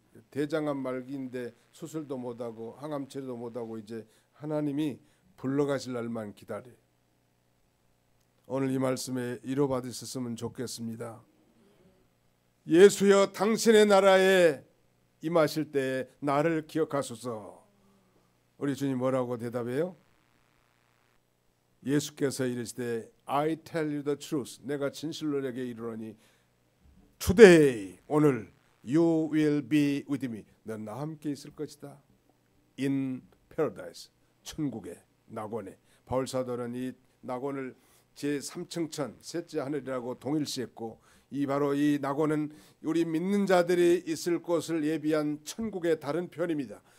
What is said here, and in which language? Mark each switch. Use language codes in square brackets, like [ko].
[ko] 대장암 말기인데 수술도 못하고 항암 치료도 못하고 이제 하나님이 불러가실 날만 기다려요. 오늘 이 말씀에 이뤄받으셨으면 좋겠습니다. 예수여 당신의 나라에 임하실 때 나를 기억하소서. 우리 주님 뭐라고 대답해요? 예수께서 이르시되 [en] I tell you the truth. [ko] 내가 진실로 내게 이르노니 [en] Today, [ko] 오늘 [en] you will be with me. [ko] 넌 나와 함께 있을 것이다. [en] In paradise, [ko] 천국에, 낙원에. 바울 사도는 이 낙원을 제3층천 셋째 하늘이라고 동일시했고 바로 이 낙원은 우리 믿는 자들이 있을 곳을 예비한 천국의 다른 편입니다.